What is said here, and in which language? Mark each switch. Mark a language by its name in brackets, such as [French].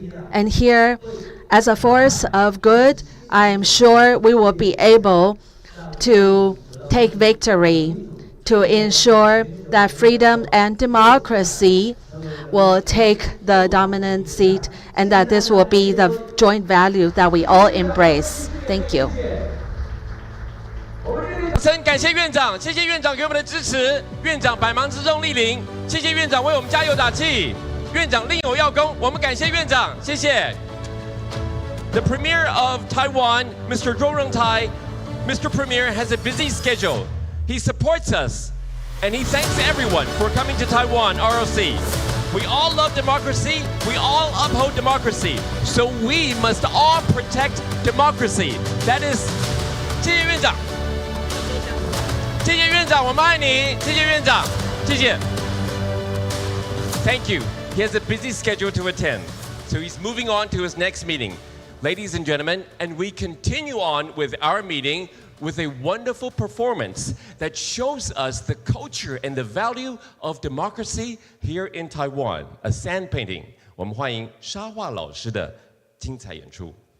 [English] And here, as a force of good, I am sure we will be able to take victory, to ensure that freedom and democracy will take the dominant seat, and that this will be the joint value that we all embrace. Thank you. [Chinese] 感谢院长，谢谢院长给我们的支持，院长百忙之中莅临，谢谢院长为我们加油打气，院长另有要功，我们感谢院长，谢谢。 [English] The Premier of Taiwan, Mr. Zhou Rongtai. Mr. Premier has a busy schedule. He supports us, and he thanks everyone for coming to Taiwan ROC. We all love democracy. We all uphold democracy. So we must all protect democracy. That is, [Chinese] 谢谢院长，谢谢院长，我们爱你，谢谢院长，谢谢。 [English] Thank you. He has a busy schedule to attend, so he's moving on to his next meeting. Ladies and gentlemen, and we continue on with our meeting with a wonderful performance that shows us the culture and the value of democracy here in Taiwan, a sand painting. [Chinese] 我们欢迎沙画老师的精彩演出。